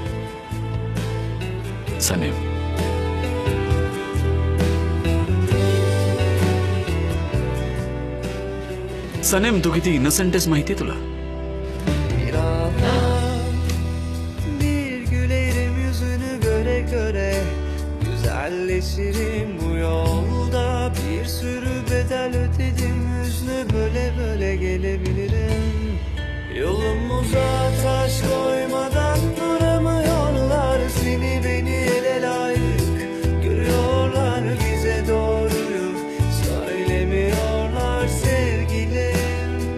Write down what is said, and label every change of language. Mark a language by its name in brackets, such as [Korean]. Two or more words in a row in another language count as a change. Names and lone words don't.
[Marathi] सनेम. सनेम, तू किती इनोसेंट आहेस माहिती तुला? [Turkish] Bir gülerim yüzünü göre göre, güzelleşirim bu yolda. Bir sürü bedel ödedim, hüznü böyle böyle gelebilirim. Yolumuza taş koymadan duramıyorlar, seni beni ele layık görüyorlar, bize doğruyu söylemiyorlar sevgilim.